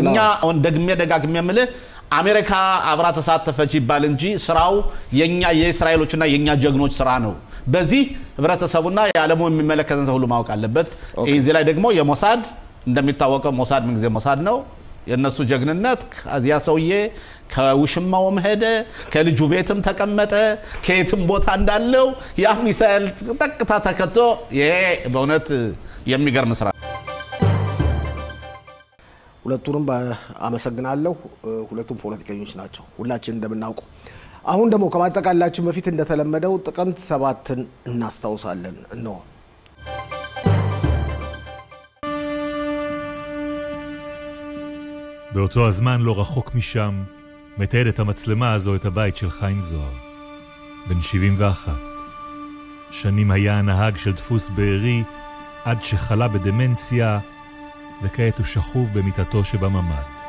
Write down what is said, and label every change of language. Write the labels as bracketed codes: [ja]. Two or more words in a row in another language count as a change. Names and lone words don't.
[am] እኛ ደጋግሜ የምልህ አሜሪካ አብራ ተሳተፈች ይባል እንጂ ስራው የኛ የእስራኤሎችና የኛ ጀግኖች ስራ ነው በዚህ ህብረተሰቡና የዓለሙ የሚመለከተን ሁሉ ማወቅ አለበት እዚህ ላይ ደግሞ የሞሳድ እንደሚታወቀው ሞሳድ ምን ጊዜ ሞሳድ ነው የነሱ ጀግንነት ያ ሰውዬ ከውሽማውም ሄደ ከልጁ ቤትም ተቀመጠ ከየትም ቦታ እንዳለው ያ ሚሳኤል ተጠቅታ ተከቶ ይሄ በእውነት የሚገርም ስራ ሁለቱንም አመሰግናለሁ ሁለቱም ፖለቲከኞች ናቸው ሁላችን እንደምናውቀው አሁን ደግሞ ከማጠቃላችን በፊት እንደተለመደው ጥቅምት 7ን እናስታውሳለን ነው [he] באותו הזמן לא רחוק משם מתעד את המצלמה הזו את הבית של חיים זוהר בן 71 שנים היה הנהג של דפוס בארי עד שחלה בדמנציה וכעת הוא שכוב במיטתו שבממ"ד